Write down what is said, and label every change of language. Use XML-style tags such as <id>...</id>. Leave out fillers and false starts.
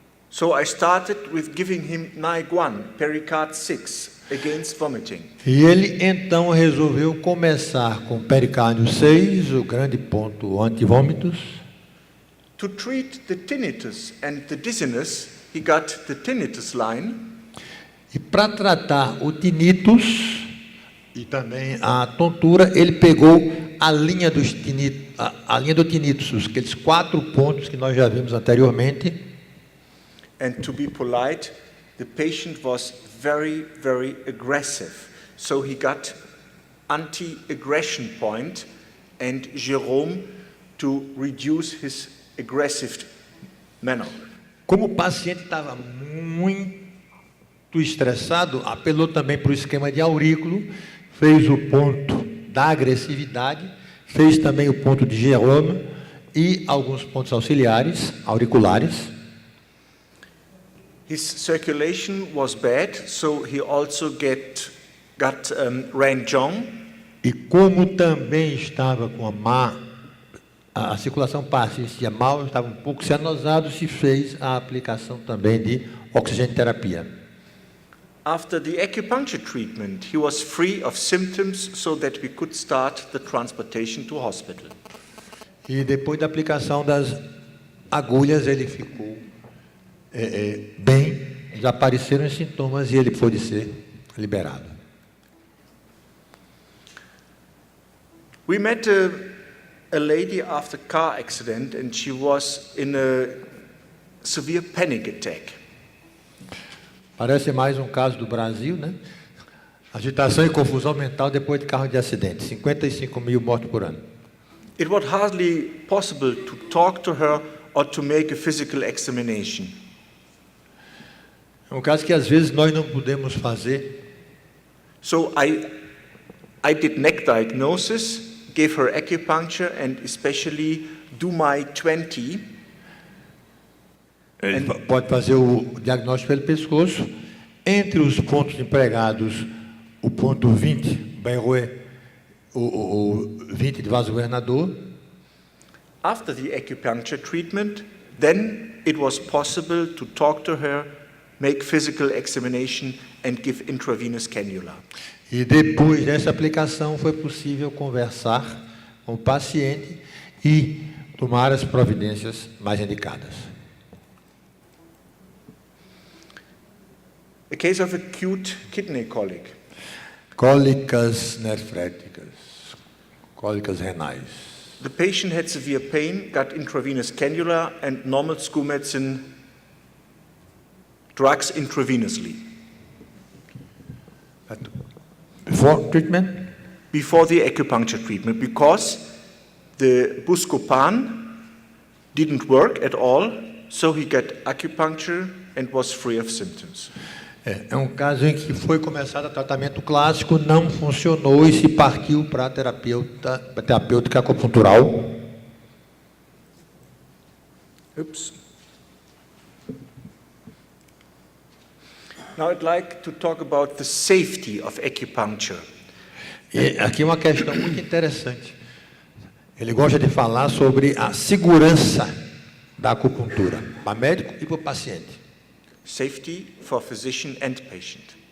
<en>so I started with giving him NIG-1, Pericard 6, against vomiting.</en> <pt>E ele então resolveu começar com pericárdio 6, o grande ponto antivômitos.</pt> <en>To treat the tinnitus and the dizziness, he got the tinnitus line.</en> <pt>E para tratar o tinnitus e também a tontura, ele pegou a linha do tinnitus, aqueles 4 pontos que nós já vimos anteriormente.</pt> <en>And to be polite, the patient was very, very aggressive. So he got anti-aggression point and Jerome to reduce his aggressive manner.</en> <pt>Como o paciente estava muito estressado, apelou também para o esquema de aurículo, fez o ponto da agressividade, fez também o ponto de Jerome e alguns pontos auxiliares, auriculares.</pt> <en>His circulation was bad, so he also got Ranjong.</en> <pt>E como também estava com a circulação persistia mal, estava um pouco cianosado, se fez a aplicação também de oxigenoterapia.</pt> <en>After the acupuncture treatment, he was free of symptoms so that we could start the transportation to hospital.</en> <pt>E depois da aplicação das agulhas, ele ficou bem, desapareceram os sintomas e ele pôde ser liberado.</pt> <en>We met a lady after a car accident and she was in a severe panic attack.</en> <pt>Parece mais um caso do Brasil, né? Agitação e confusão mental depois de carro de acidente. 55 mil mortos por ano.</pt> <en>It was hardly possible to talk to her or to make a physical examination.</en> <pt>É um caso que às vezes nós não podemos fazer.</pt> <en>So I did neck diagnosis, gave her acupuncture and especially do my 20.</en> <pt>Ele pode fazer o diagnóstico pelo pescoço. Entre os pontos empregados, o ponto 20, o 20 de vasogovernador.</pt> <en>After the acupuncture treatment, then it was possible to talk to her, make physical examination and give intravenous cannula.</en> <pt>E depois dessa aplicação foi possível conversar com o paciente e tomar as providências mais indicadas.</pt> <en>A case of acute kidney colic.</en> <pt>Cólicas nefréticas, cólicas renais.</pt> <en>The patient had severe pain, got intravenous cannula and normal school medicine drugs intravenously. Before treatment, before the acupuncture treatment because the Buscopan didn't work at all, so he got acupuncture and was free of symptoms.</en> <pt>É um caso em que foi começado o tratamento clássico, não funcionou e se partiu para a terapêutica acupuntural.</pt> <en>Oops. Now I'd like to talk about the safety of acupuncture.</en> <pt>E aqui é uma questão muito interessante. Ele gosta de falar sobre a segurança da acupuntura, para o médico e para o paciente.</pt> <en>Safety for physician and patient.</en>